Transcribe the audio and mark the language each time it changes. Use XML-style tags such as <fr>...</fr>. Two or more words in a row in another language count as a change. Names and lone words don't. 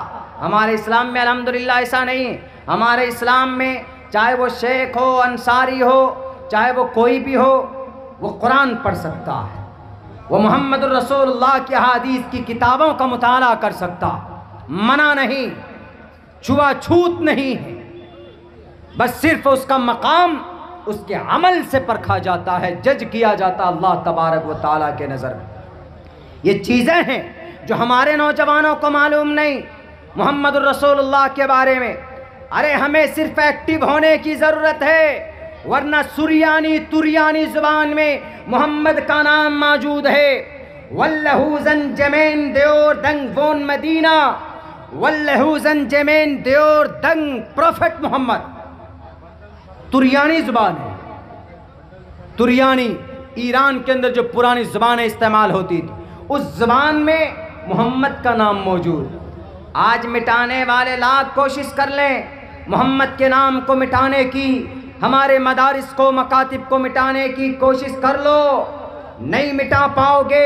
<ur>ہمارے اسلام میں الحمدللہ ایسا نہیں ہے۔ ہمارے اسلام میں چاہے وہ شیخ ہو، انصاری ہو، چاہے وہ کوئی بھی ہو، وہ قرآن پڑھ سکتا ہے، وہ</ur> <ar>محمد الرسول اللہ</ar> <ur>کی احادیث کی کتابوں کا مطالعہ کر سکتا، منع نہیں، چھوا چھوت نہیں ہے، بس صرف اس کا مقام اس کے عمل سے پرکھا جاتا ہے، جج کیا جاتا</ur> <ar>اللہ تبارک و تعالیٰ</ar> <ur>کے نظر میں۔ یہ چیزیں ہیں جو ہمارے نوجوانوں کو معلوم نہیں</ur> <ar>محمد الرسول اللہ</ar> <ur>کے بارے میں۔ ارے ہمیں صرف ایکٹیو ہونے کی ضرورت ہے، ورنہ سریانی تریانی زبان میں محمد کا نام موجود ہے۔ واللہو زن جمین دیور دنگ وون مدینہ، واللہو زن جمین دیور دنگ پروفٹ محمد، تریانی زبان ہے۔ تریانی ایران کے اندر جو پرانی زبانیں استعمال ہوتی تھی اس زبان میں محمد کا نام موجود، آج مٹانے والے لاکھ کوشش کر لیں محمد کے نام کو مٹانے کی، ہمارے مدارس کو، مکاتب کو مٹانے کی کوشش کر لو، نہیں مٹا پاؤ گے۔</ur>